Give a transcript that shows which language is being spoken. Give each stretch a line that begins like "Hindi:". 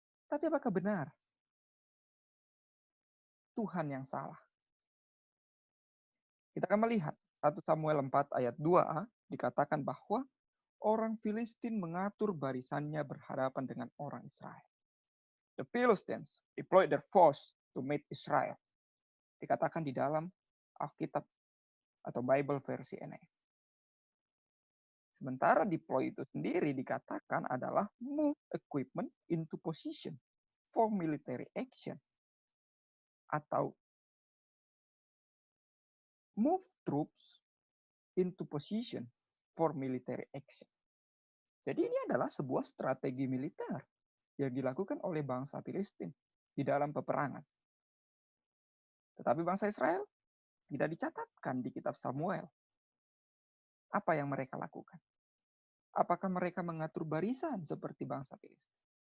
Indonesian: Tapi apakah benar Tuhan yang salah? Kita akan melihat 1 Samuel 4 ayat 2a dikatakan bahwa orang Filistin mengatur barisannya berhadapan dengan orang Israel.
English: The Philistines deployed their force to meet Israel.
Indonesian: Dikatakan di dalam Alkitab atau Bible versi NIV. Sementara deploy itu sendiri dikatakan adalah
English: move equipment into position for military action. Atau move troops into position for military action.
Indonesian: Jadi ini adalah sebuah strategi militer yang dilakukan oleh bangsa Filistin di dalam peperangan. Tetapi bangsa Israel tidak dicatatkan di kitab Samuel. Apa yang mereka lakukan? Apakah mereka mengatur barisan seperti bangsa Filistin?